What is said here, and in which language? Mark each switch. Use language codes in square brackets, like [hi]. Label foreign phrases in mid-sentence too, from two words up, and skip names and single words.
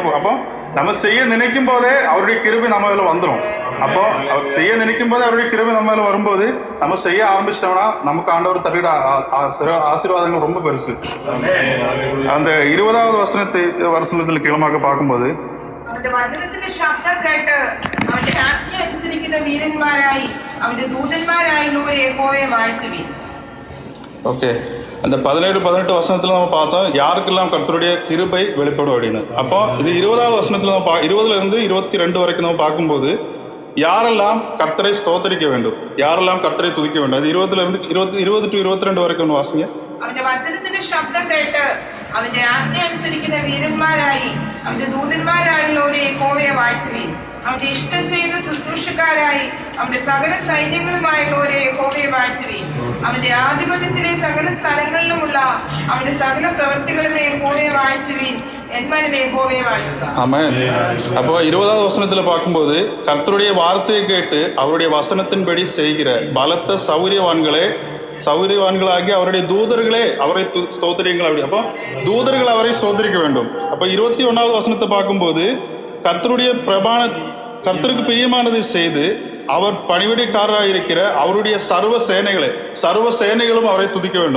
[ta] அப்போ நம்ம செய்ய நினைக்கும் போதே அவருடைய கிருபை நம்ம இதுல வந்துடும். அப்போ செய்ய நினைக்கும் போதே அவருடைய கிருபை நம்ம இதுல வரும்போது நம்ம செய்ய ஆரம்பிச்சிட்டோம்னா நமக்கு ஆண்டவர் தருகிற ஆசீர்வாதங்கள் ரொம்ப பெருசு. அந்த 20வது வசனத்தில் கீழமாக பார்க்கும்போது [ml] അവന്റെ വചനത്തിന്റെ ശബ്ദം കേട്ട് അവന്റെ ആജ്ഞ അനുസരിക്കുന്ന വീരന്മാരായി അവന്റെ ദൂതന്മാരായുള്ളവരെ യഹോവയെ വാഴ്ത്തുവിൻ. [ta] ஓகே, அந்த 17, 18 வசனத்துல நம்ம பார்த்தோம் யாருக்கெல்லாம் கர்த்தருடைய கிருபை வெளிப்படும் அப்படின்னு. அப்போ இது 20வது வசனத்துல 20ல இருந்து 22 வரைக்கும் நம்ம பார்க்கும்போது யாரெல்லாம் கர்த்தரை ஸ்தோத்தரிக்க வேண்டும், யாரெல்லாம் கர்த்தரை துதிக்க வேண்டும். அது 20ல இருந்து 20 to 22 വரைக்கும் വാസിங்க. [ml] അവന്റെ വചനത്തിന്റെ ശബ്ദം കേട്ട് അവന്റെ ആജ്ഞ അനുസരിക്കുന്ന വീരന്മാരായി അവന്റെ ദൂതന്മാരായുള്ളവരെ യഹോവയെ വാഴ്ത്തുവിൻ. അവന്റെ ഇഷ്ടം ചെയ്യുന്ന ശുശ്രൂഷക്കാരായി അവന്റെ സകല സൈന്യങ്ങളുമായുള്ളവരെ യഹോവയെ വാഴ്ത്തുവിൻ. അവന്റെ ആധിപത്യത്തിലെ സകല സ്ഥലങ്ങളിലുമുള്ള അവന്റെ സകല പ്രവൃത്തികളിലെ യഹോവയെ വാഴ്ത്തുവിൻ. [ta] அப்போ 20வது வசனத்துல பார்க்கும்போது கர்த்தருடைய வார்த்தையை கேட்டு அவருடைய வசனத்தின்படி செய்கிற பலத்த சௌரியவான்களாகி அவருடைய தூதர்களே அவரை ஸ்தோத்திரியுங்கள். அப்படி அப்போ தூதர்கள் அவரை ஸ்தோத்திரிக்க வேண்டும். அப்போ 21வது வசனத்தை பார்க்கும்போது கர்த்தருக்கு பிரியமானதை செய்து அவர் பணிவிடைக்காரராக இருக்கிற அவருடைய சர்வ சேனைகளும் அவரை துதிக்க வேண்டும்.